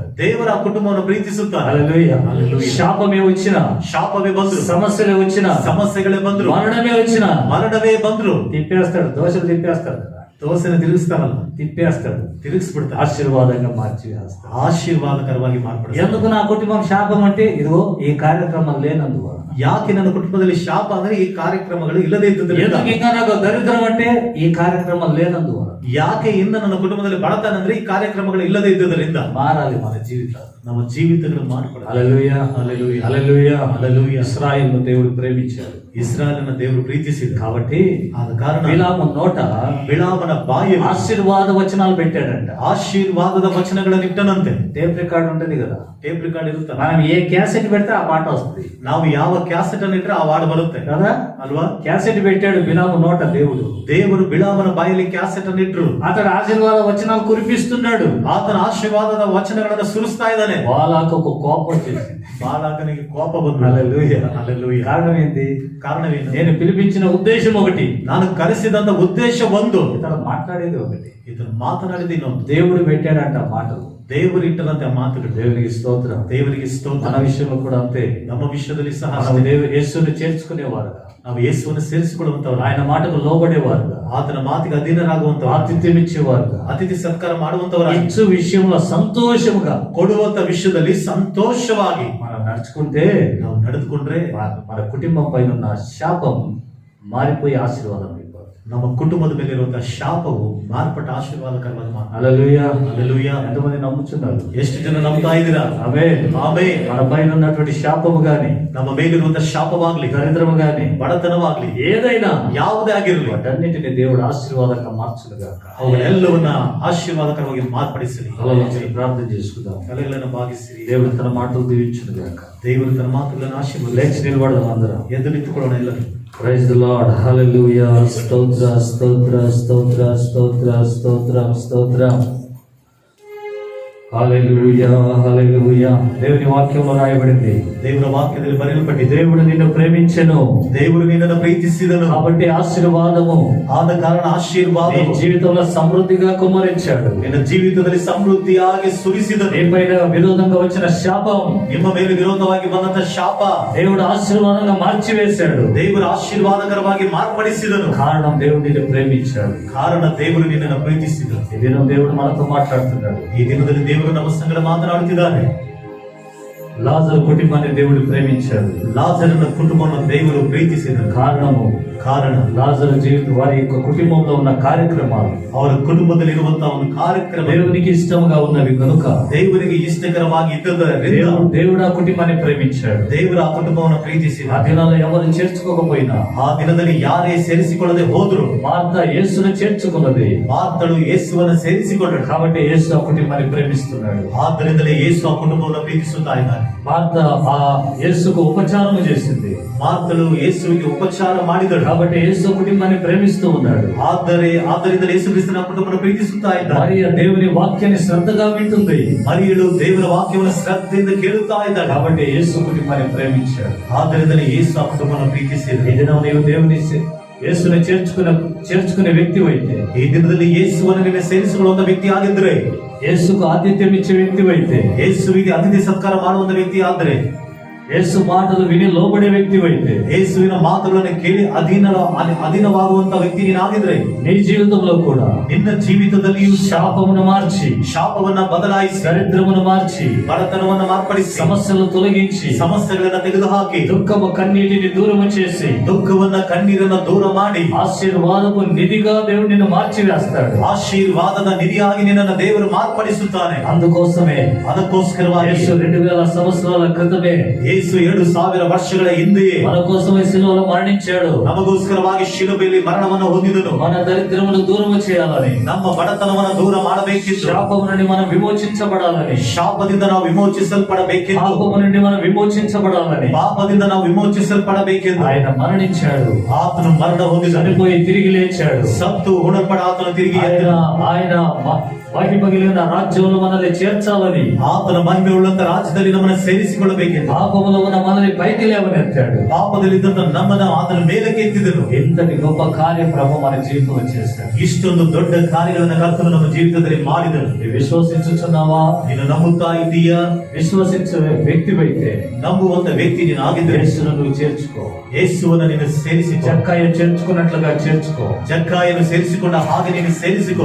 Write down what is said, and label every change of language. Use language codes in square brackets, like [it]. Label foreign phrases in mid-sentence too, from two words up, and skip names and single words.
[kn] ದೇವರ ಆ ಕುಟುಂಬವನ್ನು ಪ್ರೀತಿಸುತ್ತಾರೆ. [te] హల్లెలూయా. హల్లెలూయా. శాపమే వచ్చినా, [kn] ಶಾಪವೇ ಬಂದ್ರು, [te] సమస్యలే వచ్చినా, [kn] ಸಮಸ್ಯೆಗಳೇ ಬಂದ್ರು, [te] మరణమే వచ్చినా [kn] ಮರಣವೇ ಬಂದ್ರು, [te] తిప్పేస్తాడు, దోషలు తిప్పేస్తాడు కదా, [kn] ದೋಸೆನ ತಿರುಗಿಸ್ತಾರಲ್ಲ, [te] తిప్పేస్తాడు, [kn] ತಿರುಗಿಸ್ಬಿಡ್ತಾರೆ, [te] ఆశీర్వాదంగా మార్చి వేస్తాడు. [kn] ಆಶೀರ್ವಾದಕರವಾಗಿ ಮಾಡ್ಬಿಡ್ತಾರೆ. [te] ఎందుకు నా కుటుంబం శాపం అంటే ఇదిగో ఈ కార్యక్రమం లేనందువల్ల. [kn] ಯಾಕೆ ನನ್ನ ಕುಟುಂಬದಲ್ಲಿ ಶಾಪ ಅಂದ್ರೆ ಈ ಕಾರ್ಯಕ್ರಮಗಳು ಇಲ್ಲದೆ ಇದ್ದುದರಿಂದ. [te] ఎందుకు ఇంకా నాకు దరిద్రం అంటే ఈ కార్యక్రమం లేనందువల్ల. [kn] ಯಾಕೆ ಇನ್ನ ನನ್ನ ಕುಟುಂಬದಲ್ಲಿ ಬಡತನ ಅಂದ್ರೆ ಈ ಕಾರ್ಯಕ್ರಮಗಳು ಇಲ್ಲದೆ ಇದ್ದುದರಿಂದ. [te] మారాలి మన జీవితాలు, [kn] ನಮ್ಮ ಜೀವಿತಗಳು ಮಾರ್ಪಡ. [te] హల్లెలూయా. హల్లెలూయా. హల్లెలూయా. హల్లెలూయా. ఇశ్రాయేలును దేవుడు ప్రేమించాడు, [kn] ಇಸ್ರಾಯೇಲನ ದೇವರು ಪ್ರೀತಿಸಿದ [te] కాబట్టి [kn] ಆದ ಕಾರಣ [te] బిలాము నోట [kn] ಬಿಳಾಮನ ಬಾಯಿಯಲ್ಲಿ [te] ఆశీర్వాద వచనాలు పెట్టాడంట. [kn] ಆಶೀರ್ವಾದದ ವಚನಗಳನ್ನು ಇಟ್ಟನಂತೆ. [en] tape record [te] ఉంటది కదా, [en] tape record [kn] ಇರುತ್ತೆ, [te] మనం ఏ క్యాసెట్ పెడితే ఆ పాట వస్తుంది [kn] ನಾವು ಯಾವ ಕ್ಯಾಸೆಟ್ ಅನ್ನು ಇಟ್ಟರೆ ಆ ವಾರ್ಡ್ ಬರುತ್ತೆ [te] కదా. [kn] ಅಲ್ವಾ? [te] క్యాసెట్ పెట్టాడు బిలాము నోట దేవుడు, [kn] ದೇವರು ಬಿಳಾಮನ ಬಾಯಲ್ಲಿ ಕ್ಯಾಸೆಟ್ ಅನ್ನು ಇಟ್ರು. [te] అతడు ఆశీర్వాద వచనాలు కురిపిస్తున్నాడు. [kn] ಆತನ ಆಶೀರ್ವಾದದ ವಚನಗಳನ್ನು ಸುರಿಸ್ತಾ ಇದ್ದಾನೆ. [te] బాలాకు ఒక కోపం వచ్చేసింది. [kn] ಬಾಲಾಕನಿಗೆ ಕೋಪ ಬಂತು. [te] హల్లెలూయా. హల్లెలూయా. కారణం ఏంటి? [kn] ಕಾರಣವೇನು? [te] నేను పిలిపించిన ఉద్దేశం ఒకటి, [kn] ನಾನು ಕರೆಸಿದಂತ ಉದ್ದೇಶ ಒಂದು, [te] ఇతడు మాట్లాడేది ఒకటి. [kn] ಇದನ್ನು ಮಾತನಾಡಿದ ಇನ್ನೊಂದು. [te] దేవుడు పెట్టాడంట మాటలు, [kn] ದೇವರು ಇಟ್ಟರಂತೆ ಮಾತುಗಳು. [te] దేవునికి స్తోత్రం. [kn] ದೇವರಿಗೆ ಸ್ತೋತ್ರ. [te] మన విషయంలో కూడా అంతే, [kn] ನಮ್ಮ ವಿಷಯದಲ್ಲಿ ಸಹ [te] మనం యేసుని చేర్చుకునేవారుగా, [kn] ನಾವು ಯೇಸುವನ್ನು ಸೇರಿಸಿಕೊಳ್ಳುವಂತವರು, [te] ఆయన మాటకు లోబడేవారుగా, [kn] ಆತನ ಮಾತಿಗೆ ಅಧೀನರಾಗುವಂತವರು, [te] ఆతిథ్యం ఇచ్చేవారుగా, [kn] ಅತಿಥಿ ಸತ್ಕಾರ ಮಾಡುವಂತವರ, [te] ఇచ్చు విషయంలో సంతోషముగా [kn] ಕೊಡುವಂತ ವಿಷಯದಲ್ಲಿ ಸಂತೋಷವಾಗಿ [te] మనం నడుచుకుంటే [kn] ನಾವು ನಡೆದುಕೊಂಡ್ರೆ [te] మన కుటుంబం పైన ఉన్న శాపం మారిపోయి ఆశీర్వాదం అయిపోతుంది. [kn] ನಮ್ಮ ಕುಟುಂಬದ ಮೇಲೆ ಇರುವಂತಹ ಶಾಪವು ಮಾರ್ಪಟ್ಟ ಆಶೀರ್ವಾದಕರವಾಗಿ ಮಾತ್ರ. [te] హల్లెలూయా. హల్లెలూయా. ఎంతమంది నమ్ముతున్నారు? [kn] ಎಷ್ಟು ಜನ ನಂಬ್ತಾ ಇದ್ದೀರಾ? [te] ఆమేన్. [kn] ಆಮೆನ್. [te] మన పైన ఉన్నటువంటి శాపము గాని, [kn] ನಮ್ಮ ಮೇಲಿರುವಂತಹ ಶಾಪವಾಗ್ಲಿ, [te] దరిద్రము గాని, [kn] ಬಡತನವಾಗ್ಲಿ, [te] ఏదైనా [kn] ಯಾವುದೇ ಆಗಿರಲಿ, [te] వాటన్నిటిని దేవుడు ఆశీర్వాదంగా మార్చునుగాక. [kn] ಅವುಗಳೆಲ್ಲವನ್ನ ಆಶೀರ್ವಾದಕರವಾಗಿ ಮಾರ್ಪಡಿಸಲಿ. [te] ఆలోచించి ప్రార్థన చేసుకుందాం. [kn] ತಲೆಗಳನ್ನು ಭಾಗಿಸಿರಿ. [te] దేవుడు తన మాటలు దీవించునుగాక. [kn] ದೇವರು ತನ್ನ ಮಾತುಗಳನ್ನು ಆಶೀರ್ವದಿಸಿ. [te] లేచి నిలబడదాం అందరం. [kn] ಎದ್ದು ನಿಂತುಕೊಳ್ಳೋಣ ಎಲ್ಲರೂ. [en] Praise the Lord. [te] హల్లెలూయా. స్తోత్ర స్తోత్ర స్తోత్ర స్తోత్ర స్తోత్రం స్తోత్రం. హల్లెలూయా. హల్లెలూయా. దేవుని వాక్యంలో రాయబడింది, [kn] ದೇವರ ವಾಕ್ಯದಲ್ಲಿ ಬರೆಯಲ್ಪಟ್ಟಿದೆ, [te] దేవుడు నిన్ను ప్రేమించెను, [kn] ದೇವರು ನಿನ್ನನ್ನು ಪ್ರೀತಿಸಿದನು, [te] కాబట్టి ఆశీర్వాదము [kn] ಆದ ಕಾರಣ [te] నీ [kn] ಆಶೀರ್ವಾದ [te] జీవితంలో సమృద్ధిగా కుమ్మరించాడు. [kn] ನಿನ್ನ ಜೀವಿತದಲ್ಲಿ ಸಮೃದ್ಧಿಯಾಗಿ ಸುರಿಸಿದನು. [te] నీపైన విరోధంగా వచ్చిన శాపం [kn] ನಿಮ್ಮ ಮೇಲೆ ವಿರೋಧವಾಗಿ ಬಂದಂತ ಶಾಪ [te] దేవుడు ఆశీర్వాదంగా మార్చివేశాడు. [kn] ದೇವರ ಆಶೀರ್ವಾದಕರವಾಗಿ ಮಾರ್ಪಡಿಸಿದನು. [te] కారణం దేవుడు నిన్ను ప్రేమించాడు. [kn] ಕಾರಣ ದೇವರು ನಿನ್ನನ್ನು ಪ್ರೀತಿಸಿದನು. [te] ఈ దినం దేవుడు మనతో మాట్లాడుతున్నాడు. [kn] ಈ ದಿನದಲ್ಲಿ ದೇವರು ನಮ್ಮ ಸಂಗಡ ಮಾತನಾಡುತ್ತಿದ್ದಾನೆ. [te] లాజరు కుటుంబాన్ని దేవుడు ప్రేమించాడు. [kn] ಲಾಜರನ ಕುಟುಂಬವನ್ನು ದೇವರು ಪ್ರೀತಿಸಿದನು. [te] కారణము [kn] ಕಾರಣ [te] లాజరు జీవితం వారి యొక్క కుటుంబంలో ఉన్న కార్యక్రమాలు [kn] ಅವರ ಕುಟುಂಬದಲ್ಲಿರುವಂತಹ ಒಂದು ಕಾರ್ಯಕ್ರಮ [te] దేవునికి ఇష్టంగా ఉన్నవి కనుక [kn] ದೇವರಿಗೆ ಇಷ್ಟಕರವಾಗಿ ಇದ್ದದರಿಂದ [te] దేవుడు ఆ కుటుంబాన్ని ప్రేమించాడు. [kn] ದೇವರು ಆ ಕುಟುಂಬವನ್ನು ಪ್ರೀತಿಸಿದ. [te] ఆ దినాల్లో ఎవరు చేర్చుకోకపోయినా, [kn] ಆ ದಿನದಲ್ಲಿ ಯಾರೇ ಸೇರಿಸಿಕೊಳ್ಳದೆ ಹೋದ್ರು, [te] మార్త యేసును చేర్చుకున్నది. [kn] ಮಾರ್ತಳು ಯೇಸುವನ್ನು ಸೇರಿಸಿಕೊಂಡಳು. [te] కాబట్టి యేసు ఆ కుటుంబాన్ని ప్రేమిస్తున్నాడు. [kn] ಆದ್ದರಿಂದಲೇ ಯೇಸು ಆ ಕುಟುಂಬವನ್ನು ಪ್ರೀತಿಸುತ್ತಾ ಇದ್ದಾನೆ. [te] మార్త ఆ యేసుకు ఉపచారం చేసింది. [kn] ಮಾರ್ತಳು ಯೇಸುವಿಗೆ ಉಪಚಾರ ಮಾಡಿದಳು. [te] కాబట్టి యేసు కుటుంబాన్ని ప్రేమిస్తూ ఉన్నాడు. [kn] ಆದ್ದರಿಂದ ಯೇಸು ಕ್ರಿಸ್ತನ ಕುಟುಂಬವನ್ನು ಪ್ರೀತಿಸುತ್ತಾ ಇದ್ದಾನೆ. [te] మరియ దేవుని వాక్యాన్ని శ్రద్ధగా వింటుంది. [kn] ಮರಿಯಳು ದೇವರ ವಾಕ್ಯವನ್ನು ಶ್ರದ್ಧೆಯಿಂದ ಕೇಳುತ್ತಾ ಇದ್ದಾಳೆ. [te] కాబట్టి యేసు కుటుంబాన్ని ప్రేమించాడు. [kn] ಆದ್ದರಿಂದಲೇ ಯೇಸು ಆ ಕುಟುಂಬವನ್ನು ಪ್ರೀತಿಸಿದ. [te] ఈ దినం నీవు దేవుని యేసుని చేర్చుకునే వ్యక్తి అయితే, [kn] ಈ ದಿನದಲ್ಲಿ ಯೇಸುವನ್ನು ನೀನು ಸೇರಿಸಿಕೊಳ್ಳುವಂತ ವ್ಯಕ್ತಿ ಆಗಿದ್ರೆ, [te] యేసుకు ఆతిథ్యం ఇచ్చే వ్యక్తి అయితే, [kn] ಯೇಸುವಿಗೆ ಅತಿಥಿ ಸತ್ಕಾರ ಮಾಡುವಂತ ವ್ಯಕ್ತಿ ಆದ್ರೆ, [te] యేసు మాటలు విని లోబడే వ్యక్తి అయితే, [kn] ಯೇಸುವಿನ ಮಾತುಗಳನ್ನು ಕೇಳಿ ಅಧೀನವಾಗುವಂತ ವ್ಯಕ್ತಿ ನೀನಾಗಿದ್ರೆ, [te] నీ జీవితంలో కూడా [kn] ನಿನ್ನ ಜೀವಿತದಲ್ಲಿಯೂ [te] శాపమును మార్చి, [kn] ಶಾಪವನ್ನ ಬದಲಾಯಿಸಿ, [te] దరిద్రమును మార్చి, [kn] ಬಡತನವನ್ನ ಮಾರ್ಪಡಿಸಿ, [te] సమస్యలు తొలగించి, [kn] ಸಮಸ್ಯೆಗಳನ್ನ ತೆಗೆದುಹಾಕಿ, [te] దుఃఖము కన్నీటిని దూరము చేసి, [kn] ದುಃಖವನ್ನ ಕಣ್ಣೀರನ್ನ ದೂರ ಮಾಡಿ, [te] ఆశీర్వాదపు నిధిగా దేవుడు నిన్ను మార్చివేస్తాడు. [kn] ಆಶೀರ್ವಾದದ ನಿಧಿಯಾಗಿ ನಿನ್ನನ್ನು ದೇವರು ಮಾರ್ಪಡಿಸುತ್ತಾನೆ. [te] అందుకోసమే [kn] ಅದಕ್ಕೋಸ್ಕರವಾಗಿ [te] యేసు 2000 సంవత్సరాల క్రితమే [kn] ಯೇಸು 2000 ವರ್ಷಗಳ ಹಿಂದೆಯೇ [te] మన కోసమే శిలువలో మరణించాడు. [kn] ನಮಗೋಸ್ಕರವಾಗಿ ಶಿಲುಬೆಯಲ್ಲಿ ಮರಣವನ್ನು ಹೊಂದಿದನು. [te] మన దరిద్రమును దూరము చేయాలని, [kn] ನಮ್ಮ ಬಡತನವನ್ನು ದೂರ ಮಾಡಬೇಕಿತ್ತು. [te] శాపము నుండి మనం విమోచించబడాలని, [kn] ಶಾಪದಿಂದ ನಾವು ವಿಮೋಚಿಸಲ್ಪಡಬೇಕೆಂದು, [te] పాపము నుండి మనం విమోచించబడాలని [kn] ಪಾಪದಿಂದ ನಾವು ವಿಮೋಚಿಸಲ್ಪಡಬೇಕೆಂದು [te] ఆయన మరణించాడు. [kn] ಆತನು ಮರಣ ಹೊಂದಿದನು. [te] చనిపోయి తిరిగి లేచాడు. [kn] ಸತ್ತು ಹುಣಲ್ಪಡ ಆತನು ತಿರುಗಿ ಎದ್ದನು. [te] ఆయన మహిమగిలిన రాజ్యంలో మనల్ని చేర్చాలని, [kn] ಆತನ ಮಹಿಮೆ ಉಳ್ಳಂತ ರಾಜ್ಯದಲ್ಲಿ ನಮ್ಮನ್ನು ಸೇರಿಸಿಕೊಳ್ಳಬೇಕೆಂದು, [te] పాపములో ఉన్న మనల్ని పైకి లేవనెత్తాడు. [kn] ಪಾಪದಲ್ಲಿದ್ದಂತ ನಮ್ಮನ್ನು ಆತನ ಮೇಲಕ್ಕೆ ಎತ್ತಿದನು. [te] ఎంతటి గొప్ప కార్యం ప్రభు మన జీవితంలో చేశాడు. [kn] ಇಷ್ಟೊಂದು ದೊಡ್ಡ ಕಾರ್ಯಗಳನ್ನು ಕರ್ತನು ನಮ್ಮ ಜೀವಿತದಲ್ಲಿ ಮಾಡಿದನು. [te] నీవు విశ్వసించుచున్నావా? [kn] ನೀನು ನಂಬುತ್ತಾ ಇದ್ದೀಯಾ? [te] విశ్వసించే వ్యక్తివైతే [kn] ನಂಬುವಂತ ವ್ಯಕ್ತಿ ನೀನು ಆಗಿದ್ರೆ [te] యేసును నువ్వు చేర్చుకో. [kn] ಯೇಸುವನ್ನು ನೀನು ಸೇರಿಸಿಕೊ. [te] జక్కయ్య చేర్చుకున్నట్లుగా చేర్చుకో. [kn] ಜಕ್ಕಾಯನು ಸೇರಿಸಿಕೊಂಡ ಹಾಗೆ ನೀನು ಸೇರಿಸಿಕೊ.